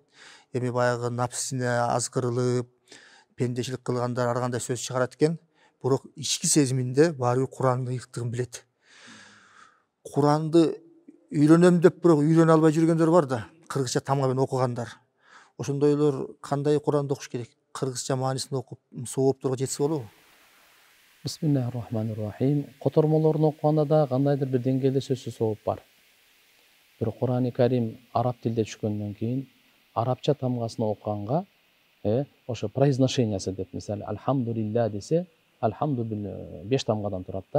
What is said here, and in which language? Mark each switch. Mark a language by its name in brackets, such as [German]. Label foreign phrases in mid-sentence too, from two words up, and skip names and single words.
[Kyrgyz] Эми баягы напсисине азгырылып, пендечилик кылгандар ар кандай сөз чыгарат экен. Бирок ички сезиминде баары Куранды ыйыктыгын билет. Куранды үйрөнөм деп бирок үйрөнө албай жүргөндөр бар да, кыргызча тамгабен окугандар. Ошондойлор кандай Куранды окуш керек? Кыргызча маанисин окуп соопторго жетсе болобу? [Arabic] بسم الله الرحمن الرحيم. [Kyrgyz] Котормолорун окуганда да кандайдыр бир деңгээлде сөзсүз сооп бар. Бирок Курани Карим араб тилде түшкөндөн кийин арабча тамгасын окуганга ошо произношениясы деп, мисалы альхамдулилля десе, альхамду 5 тамгадан турат да.